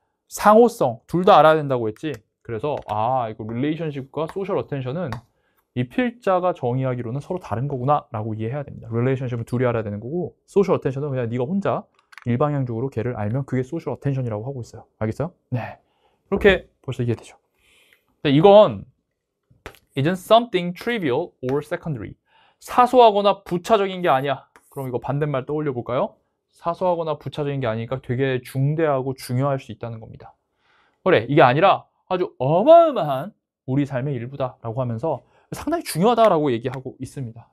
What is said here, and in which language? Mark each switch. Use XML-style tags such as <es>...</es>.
<ko>상호성, 둘 다 알아야 된다고 했지. 그래서 이거 릴레이션십과 소셜 어텐션은 이 필자가 정의하기로는 서로 다른 거구나 라고 이해해야 됩니다. 릴레이션십은 둘이 알아야 되는 거고 소셜 어텐션은 그냥 네가 혼자 일방향적으로 걔를 알면 그게 소셜 어텐션이라고 하고 있어요. 알겠어요? 네. 그렇게 벌써 이해되죠.</ko> <en>이건 isn't something trivial or secondary.</en> <ko>사소하거나 부차적인 게 아니야. 그럼 이거 반대말 떠올려 볼까요? 사소하거나 부차적인 게 아니니까 되게 중대하고 중요할 수 있다는 겁니다. 그래, 이게 아니라 아주 어마어마한 우리 삶의 일부다라고 하면서 상당히 중요하다라고 얘기하고 있습니다.</ko>